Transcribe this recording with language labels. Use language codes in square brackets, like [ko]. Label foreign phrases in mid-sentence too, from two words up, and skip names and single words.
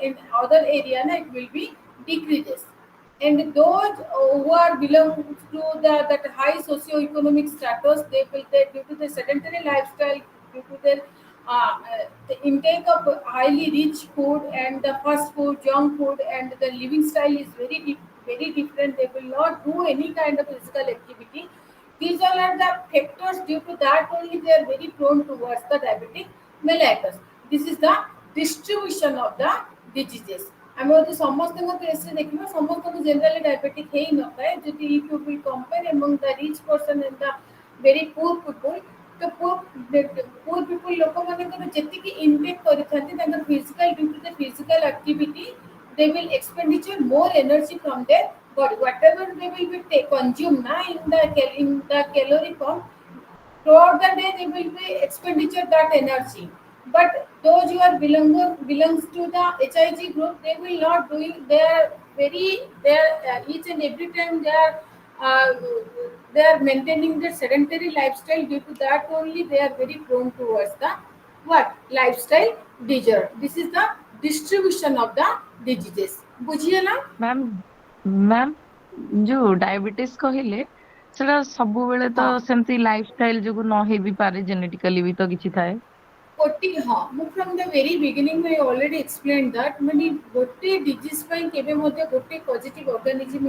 [en] In other area, na, it will be decreases. And those who are belong to that high socio-economic status, they due to the sedentary lifestyle, due to their the intake of highly rich food and the fast food, junk food, and the living style is very different. They will not do any kind of physical activity. These all are the factors. Due to that only they are very prone towards the diabetic mellitus. This is the distribution of the diseases. [or] ଆମେ ଯଦି ସମସ୍ତଙ୍କ କେସରେ ଦେଖିବା ସମସ୍ତଙ୍କୁ [en] generally diabetic [or] ହେଇନଥାଏ ଯଦି [en] if you will compare among the rich person and the very poor people ତ poor people [or] ଲୋକମାନଙ୍କର ଯେତିକି [en] ଇନଟେକ୍ [or] କରିଥାନ୍ତି ତାଙ୍କର [en] physical due to the physical activity they will expenditure more energy from their body whatever they will be consume na in the calorie form throughout the day they will be expenditure that energy but those who are belongs to the HIG group they will not do it they are very they are each and every time uh, they are maintaining their sedentary lifestyle due to that only they are very prone towards the what lifestyle disorder this is the distribution of the diseases ବୁଝିହେଲା ma'am ma'am [or] ଯୋଉ ଡାଇବେଟିସ୍ କହିଲେ ସେଟା ସବୁବେଳେ ତ ହଁ ସେମିତି ଲାଇଫଷ୍ଟାଇଲ ଯୋଗୁ ନ ହେଇ ବି ପାରେ ଜେନେଟିକାଲି ବି ତ କିଛି ଥାଏ। ଗୋଟି ହଁ ମୁଁ [en] from the very beginning I already explain that [or] ମାନେ ଗୋଟେ ଡିଜିଜ୍ ପାଇଁ କେବେ ମଧ୍ୟ ଗୋଟେ [en] positive organism